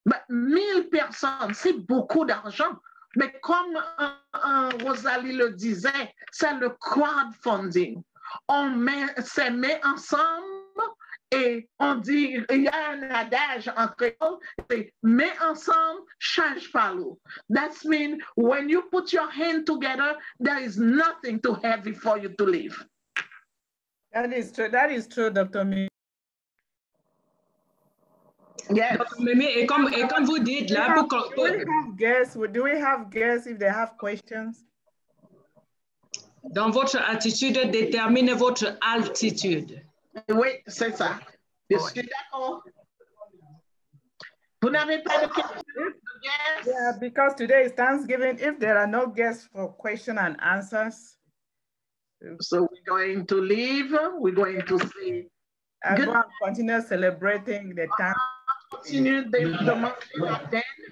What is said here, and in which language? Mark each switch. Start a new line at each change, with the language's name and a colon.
French: 1000 personnes, c'est beaucoup d'argent. Mais comme Rosalie le disait, c'est le crowdfunding. On se met ensemble et on dit, il y a un adage en créole, c'est mets ensemble, change pas l'eau.
English: That means when you put your hand together, there is nothing too heavy for you to live. That is true, Dr. Mimi. Yes.
French: Mimi, et comme vous dites là,
English: do we have guests if they have questions?
French: Dans votre attitude, détermine votre altitude. Oui, c'est ça. Je suis d'accord. Vous n'avez pas de questions?
English: Yes. Yeah, because today is Thanksgiving. If there are no guests for question and answers. So we're going to leave. We're going to say good. Continue celebrating the time. Continue the month then.